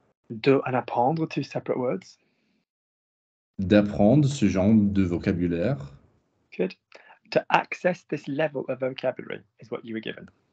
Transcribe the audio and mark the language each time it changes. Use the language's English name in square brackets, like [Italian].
[English] De and apprendre, 2 separate words. [French] D'apprendre ce genre de vocabulaire. [English] Good. To access this level of vocabulary is what you were given.